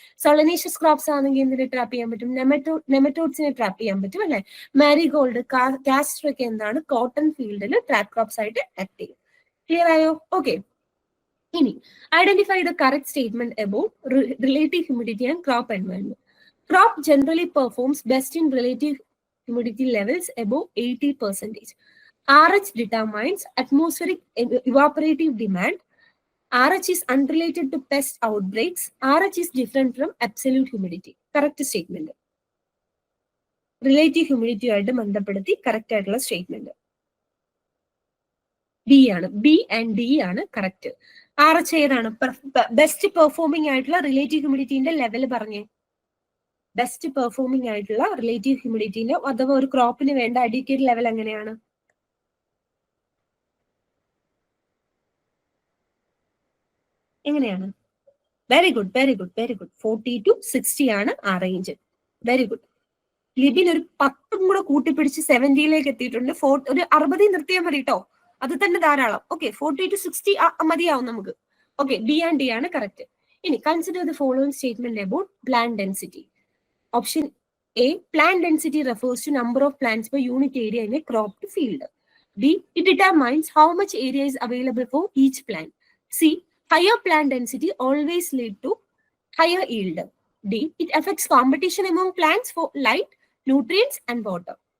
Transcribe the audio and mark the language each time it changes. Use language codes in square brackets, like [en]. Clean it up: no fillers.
[ml] സൊളനീഷ്യസ് crops ആണെങ്കിൽ എന്തിനെ trap ചെയ്യാൻ പറ്റും, നെമറ്റോഡ്സിനെ ട്രാപ്പ് ചെയ്യാൻ പറ്റും അല്ലെ. മാരിഗോൾഡ്, കാസ്റ്റർ ഒക്കെ എന്താണ്, കോട്ടൺ ഫീൽഡിൽ ട്രാപ്പ് ക്രോപ്സ് ആയിട്ട് ആക്ട് ചെയ്യും. ക്ലിയർ ആയോ? ഓക്കെ. [en] ഇനി identify the correct statement about relative humidity and crop environment. Crop generally performs best in relative humidity levels above 80%. RH determines atmospheric evaporative demand. RH is unrelated to pest outbreaks. RH is different from absolute humidity. Correct statement. [ml] Relative humidity ആയിട്ട് ബന്ധപ്പെടുത്തി correct ആയിട്ടുള്ള statement B ആണ്. B and D ആണ് correct. RH ഏതാണ് best performing ആയിട്ടുള്ള relative ഹ്യൂമിഡിറ്റിന്റെ level പറഞ്ഞേ. Best performing ആയിട്ടുള്ള relative ഹ്യൂമിഡിറ്റിന്റെ അഥവാ ഒരു ക്രോപ്പിന് വേണ്ട അഡിക്കേറ്റ് ലെവൽ എങ്ങനെയാണ്? എങ്ങനെയാണ്? വെരി ഗുഡ് 40 to 60 ആണ് ആ റേഞ്ച്. Very good. ലിബിൻ ഒരു 10 കൂടെ കൂട്ടിപ്പിടിച്ച് 70ലേക്ക് എത്തിയിട്ടുണ്ട്. ഒരു 60 നിർത്തിയാൽ മതി കേട്ടോ, അത് തന്നെ ധാരാളം. ഓക്കെ, 40 to 60 മതിയാവും നമുക്ക്. ഓക്കെ, ബി ആൻഡ് ഡി ആണ് കറക്റ്റ്. ഇനി [en] Consider the following statement about plant density. Option A, plant density refers to number of plants per unit area in a cropped field. B, it determines how much area is available for each plant. C, higher plant density always lead to higher yield. D, it affects competition among plants for light, nutrients and water.